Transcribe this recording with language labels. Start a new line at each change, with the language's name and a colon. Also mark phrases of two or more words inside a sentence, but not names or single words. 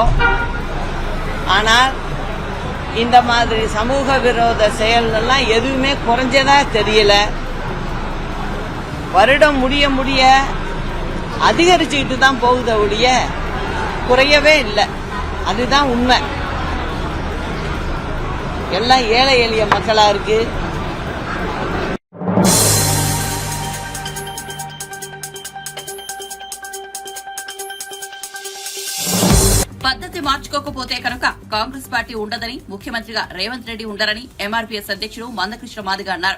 Tamil: ஆனால் இந்த மாதிரி சமூக விரோத செயல்கள்லாம் எதுவுமே குறைஞ்சதா தெரியல. வருடம் முடிய அதிகரிச்சுக்கிட்டு தான் போகுத ஒழிய குறையவே இல்லை. அதுதான் உண்மை. எல்லாம் ஏழை எளிய மக்களா இருக்கு.
Telugu: పద్ధతి మార్చుకోకపోతే కనుక కాంగ్రెస్ పార్టీ ఉండదని ముఖ్యమంత్రిగా రేవంత్ రెడ్డి ఉండరని ఎంఆర్పీఎస్ అధ్యక్షుడు మందకృష్ణ మాదిగ అన్నారు.